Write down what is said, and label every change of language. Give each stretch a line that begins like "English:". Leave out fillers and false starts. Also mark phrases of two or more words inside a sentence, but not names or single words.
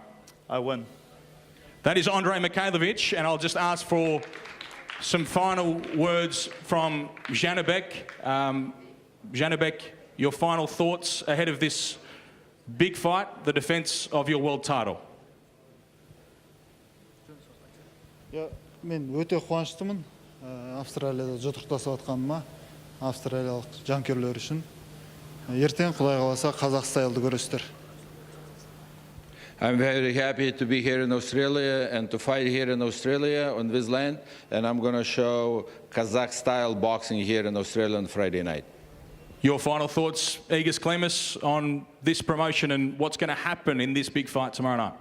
English: I win. That is Andrei Mikhailovich, and I'll just ask for some final words from Janibek. Janibek, your final thoughts ahead of this big fight, the defence of your world title.
Kazakh: Мен өте қуаныштымын Австралияда жұдырықтасып жатқаныма, австралиялық жанкүйерлер үшін. Ертең Құдай қаласа қазақ стайлды көресіздер.
English: I'm very happy to be here in Australia and to fight here in Australia on this land, and I'm going to show Kazakh style boxing here in Australia on Friday night. Your final thoughts, Egis Klimas, on this promotion and what's going to happen in this big fight tomorrow night?